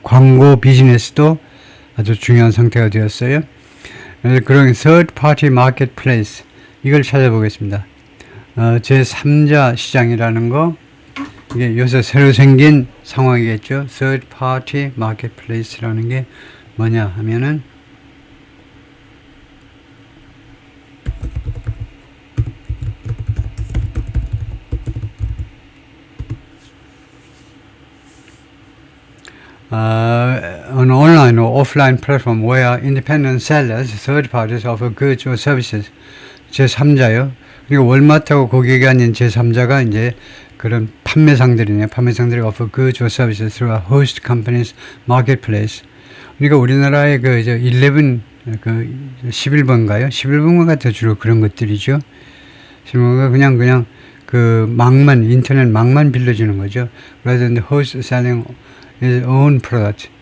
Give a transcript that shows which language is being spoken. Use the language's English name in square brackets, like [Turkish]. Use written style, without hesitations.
[Korean] 광고 비즈니스도 아주 중요한 상태가 되었어요. 그런 [English] third party marketplace [Korean] 이걸 찾아보겠습니다. 제3자 시장이라는 거, 이게 요새 새로 생긴 상황이겠죠. [English] third party marketplace라는 게 [Korean] 뭐냐 하면은, [English] an online or offline platform where independent sellers, third parties offer goods or services. [Korean] 제3자요. 그리고 월마트하고 고객이 아닌 제3자가 이제 그런 판매상들이네요. 판매상들이 [English] offer goods or services through a host company's marketplace. [Korean] 그러니까 우리나라의 11번가요? 11번가가 더 주로 그런 것들이죠. 11번가 그냥 인터넷 망만 빌려주는 거죠. [English] rather than the host selling his own product.